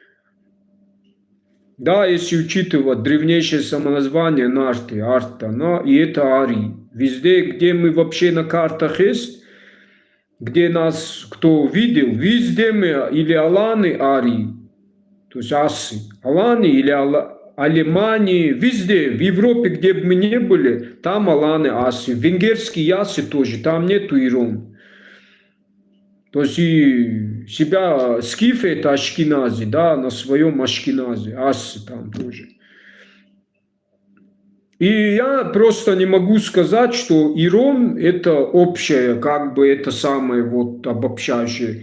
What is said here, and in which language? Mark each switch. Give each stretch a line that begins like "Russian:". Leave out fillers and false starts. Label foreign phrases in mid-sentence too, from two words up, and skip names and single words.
Russian: Да, если учитывать древнейшее самоназвание Нарты, Арта, но и это Арий. Везде, где мы вообще на картах есть, где нас кто видел, везде мы или Аланы, Арий, то есть асы, Аланы или Алемании, везде, в Европе, где бы мы не были, там аланы, асы. Венгерские ясы тоже, там нету ирон. То есть и себя скифы это ашкенази, да, на своем ашкеназе, асы там тоже. И я просто не могу сказать, что ирон это общее, как бы это самое вот обобщающее.